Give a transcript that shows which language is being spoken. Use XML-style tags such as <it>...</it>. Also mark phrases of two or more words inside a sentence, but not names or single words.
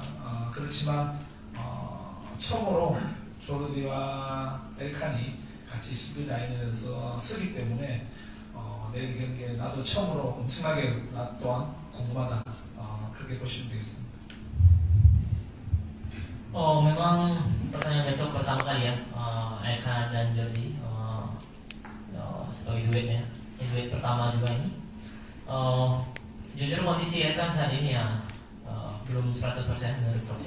<ko>그렇지만 처음으로 조르디와 엘칸이 같이 수비 라인에서 쓰기 때문에 내일 경기에 나도 처음으로 엄청나게 나 또한 궁금하다, 그렇게 보시면 되겠습니다.</ko> <id>Memang pertandingan besok pertama kali ya, Eka dan Jordi sebagai duetnya, ini duet pertama juga ini. Jujur kondisi Eka saat ini ya belum 100% menurut Rosen.</id>